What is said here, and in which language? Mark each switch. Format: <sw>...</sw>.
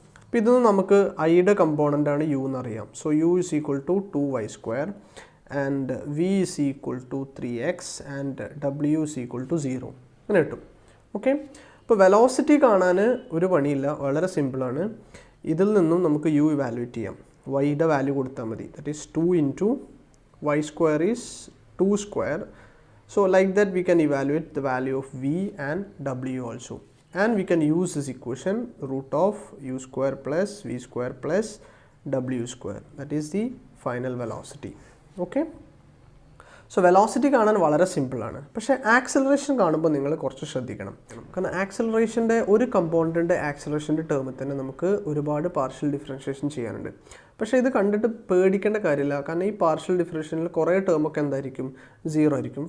<ml>അപ്പോൾ ഇതൊന്ന് നമുക്ക് ഐയുടെ കമ്പോണൻ്റ് ആണ് യു എന്നറിയാം.</ml> <en>so you is equal to 2y square and we is equal to 3x and W is equal to 0</en> <ml>അങ്ങനെ കിട്ടും. ഓക്കെ, അപ്പോൾ വെലോസിറ്റി കാണാൻ ഒരു പണിയില്ല, വളരെ സിമ്പിളാണ്. ഇതിൽ നിന്നും നമുക്ക് യു ഇവാലുവേറ്റ് ചെയ്യാം. വൈയുടെ വാല്യൂ കൊടുത്താൽ മതി.</ml> <en>That is 2 into y square is 2 square. So like that we can evaluate the value of v and w also, and we can use this equation root of u square plus v square plus w square. That is the final velocity. Okay,</en> <ml>so velocity കാണാൻ വളരെ സിമ്പിളാണ്. പക്ഷേ acceleration കാണുമ്പോൾ നിങ്ങൾ കുറച്ച് ശ്രദ്ധിക്കണം. കാരണം ആക്സിലറേഷൻ്റെ ഒരു കമ്പോണൻറ്റിൻ്റെ ആക്സിലറേഷൻ്റെ ടേമിൽ തന്നെ നമുക്ക് ഒരുപാട് പാർഷ്യൽ ഡിഫറൻഷിയേഷൻ ചെയ്യാനുണ്ട്. പക്ഷേ ഇത് കണ്ടിട്ട് പേടിക്കേണ്ട കാര്യമില്ല. കാരണം ഈ പാർഷ്യൽ ഡിഫറൻഷിയേഷനിൽ കുറേ ടേമൊക്കെ എന്തായിരിക്കും, 0 ആയിരിക്കും.</ml>